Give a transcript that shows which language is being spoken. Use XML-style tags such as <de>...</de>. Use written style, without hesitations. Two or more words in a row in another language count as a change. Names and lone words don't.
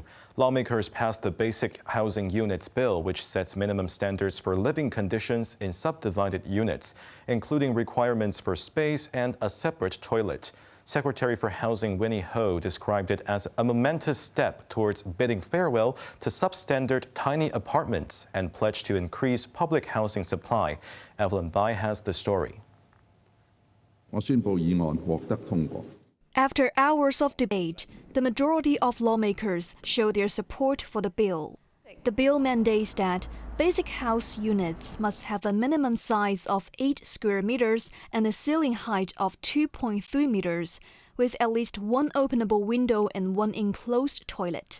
<en>Lawmakers passed the Basic Housing Units Bill, which sets minimum standards for living conditions in subdivided units, including requirements for space and a separate toilet. Secretary for Housing Winnie Ho described it as a momentous step towards bidding farewell to substandard tiny apartments and pledged to increase public housing supply. Evelyn Bai has the story.</en> <yue>我宣布議案獲得通過。</yue> <en>After hours of debate, the majority of lawmakers showed their support for the bill. The bill mandates that basic house units must have a minimum size of 8 square meters and a ceiling height of 2.3 meters, with at least one openable window and one enclosed toilet.</en>